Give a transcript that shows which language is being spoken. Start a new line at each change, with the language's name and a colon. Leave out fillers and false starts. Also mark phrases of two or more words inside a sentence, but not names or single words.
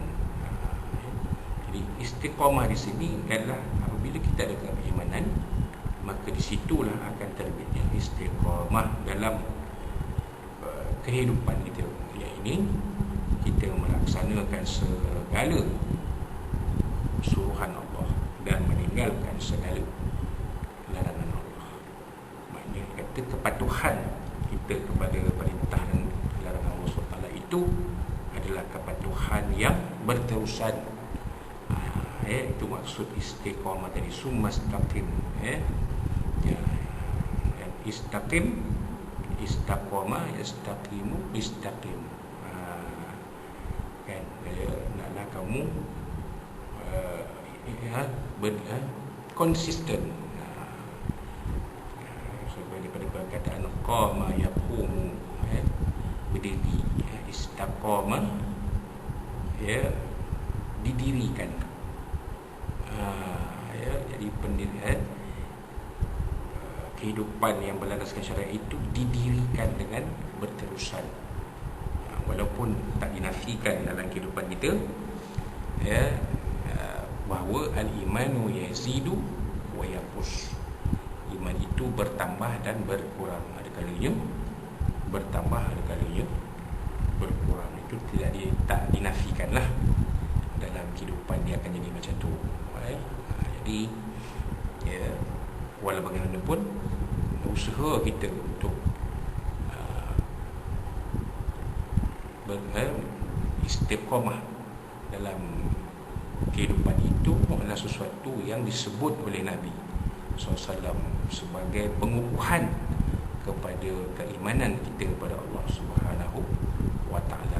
Malay: Jadi istiqamah di sini adalah apabila kita ada keimanan, maka di situlah akan terbitnya istiqamah dalam kehidupan kita, iaitu kita melaksanakan segala suruhan Allah dan meninggalkan segala larangan Allah. Maknanya kata kepatuhan kita kepada perintah dan larangan Allah SWT itu adalah kepatuhan yang berterusan, itu maksud istiqamah tadi, sumastaqim.
Arabic: Ya, استقم، استقامة، يستقيم، استقم.
Malay: Kan, naklah kamu konsisten. Daripada perkataan
Arabic: قام يقوم,
Malay: berdiri, istaqamah, didirikan. Jadi pendirian kehidupan yang berlandaskan syariat itu didirikan dengan berterusan, walaupun tak dinafikan dalam kehidupan kita, bahawa
Arabic: الإيمان يزيد وينقص.
Malay: Iman itu bertambah dan berkurang. Ada kalanya bertambah, ada kalanya berkurang. Itu tak dinafikanlah. Dalam kehidupan dia akan jadi macam tu. Jadi walau bagaimanapun usaha kita untuk istiqamah dalam kehidupan itu adalah sesuatu yang disebut oleh Nabi SAW sebagai pengukuhan kepada keimanan kita kepada Allah
Arabic: سبحانه وتعالى.